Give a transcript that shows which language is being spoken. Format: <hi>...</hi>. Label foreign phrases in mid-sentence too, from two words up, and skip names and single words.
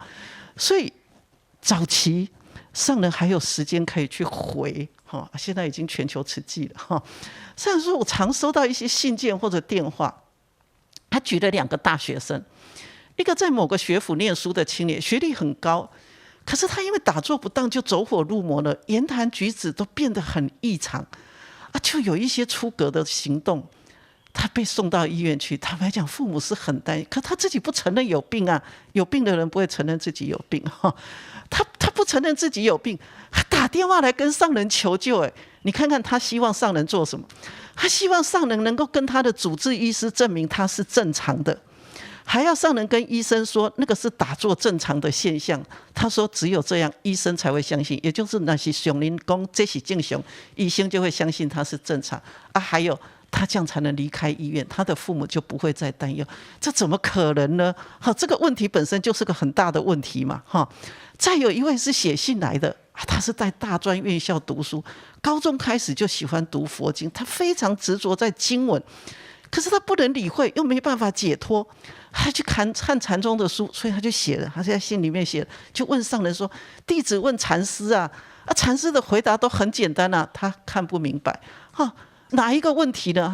<zh>所以早期上人還有時間可以去回現在已經全球慈濟了上人說，我常收到一些信件或者電話，他舉了2個大學生，一個在某個學府念書的青年，學歷很高，可是他因為打坐不當就走火入魔了，言談舉止都變得很異常就有一些出格的行動。他被送到醫院去，坦白講，父母是很擔心，可他自己不承認有病有病的人不會承認自己有病他不承認自己有病，他打電話來跟上人求救。你看看他希望上人做什麼？他希望上人能夠跟他的主治醫師證明他是正常的，還要上人跟醫生說那個是打坐正常的現象。他說只有這樣醫生才會相信，也就是那是上人說這是正常，醫生就會相信他是正常還有他這樣才能離開醫院，他的父母就不會再擔憂。這怎麼可能呢？這個問題本身就是個很大的問題嘛。再有一位是寫信來的，他是在大專院校讀書，高中開始就喜歡讀佛經，他非常執着在經文，可是他不能理會，又沒辦法解脫，他去看禪宗的書，所以他就寫了，他在信裡面寫了，就問上人說：“弟子問禪師禪師的回答都很簡單他看不明白哪一個問題呢？”</zh>